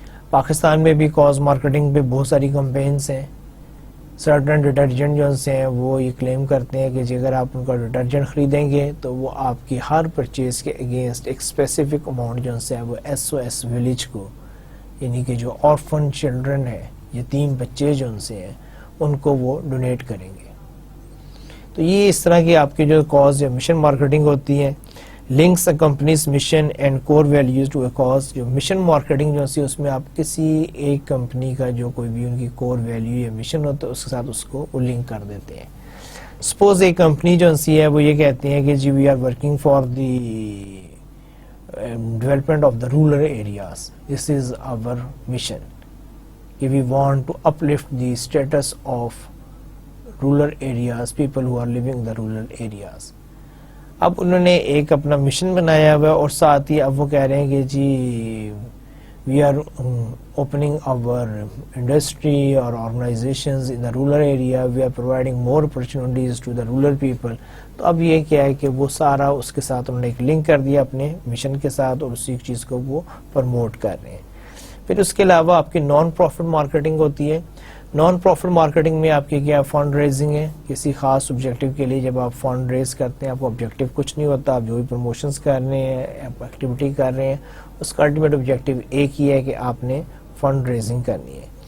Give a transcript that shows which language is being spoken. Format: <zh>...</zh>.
<ur>پاکستان میں بھی cause marketing پہ بہت ساری کمپینز ہیں. سرٹن ڈٹرجنٹ جو ہیں وہ یہ کلیم کرتے ہیں کہ اگر آپ ان کا ڈٹرجنٹ خریدیں گے تو وہ آپ کی ہر پرچیز کے اگینسٹ ایک اسپیسیفک اماؤنٹ جو ہے وہ SOS ولیج کو یعنی کہ جو آرفن چلڈرن ہے، یتیم بچے جو ان سے ہیں، ان کو وہ ڈونیٹ کریں گے. تو یہ اس طرح کی آپ کی جو کاز یا مشن مارکیٹنگ ہوتی ہے.</ur> <en>Links a company's mission and core values to a cause.</en> <ur>جو مشن مارکیٹنگ جو ہے اس میں آپ کسی ایک کمپنی کا جو کوئی بھی ان کی کور ویلیو یا مشن ہوتا ہے اس کے ساتھ اس کو لنک کر دیتے ہیں. سپوز ایک کمپنی جو ہے وہ یہ کہتے ہیں کہ جی</ur> <en>We are working for the development of the rural areas, this is our mission. We want to uplift the status of rural areas, people who are living in the rural areas.</en> <ur>اب انہوں نے ایک اپنا mission بنایا ہوا اور ساتھ ہی اب وہ کہہ رہے ہیں کہ جی</ur> <en>we are opening our industry or organizations in the rural area, we are providing more opportunities to the rural people.</en> <ur>تو اب یہ کیا ہے کہ وہ سارا اس کے ساتھ انہوں نے ایک لنک کر دیا اپنے مشن کے ساتھ اور اسی چیز کو وہ پروموٹ کر رہے ہیں. پھر اس کے علاوہ آپ کی نان پروفٹ مارکیٹنگ ہوتی ہے. نان پروفٹ مارکیٹنگ میں آپ کی کیا فنڈ ریزنگ ہے کسی خاص آبجیکٹو کے لیے. جب آپ فنڈ ریز کرتے ہیں آپ کو آبجیکٹو کچھ نہیں ہوتا، آپ جو بھی پروموشنز کر رہے ہیں، آپ ایکٹیویٹی کر رہے ہیں، اس کا الٹیمیٹ آبجیکٹو ایک ہی ہے کہ آپ نے فنڈ ریزنگ کرنی ہے.</ur>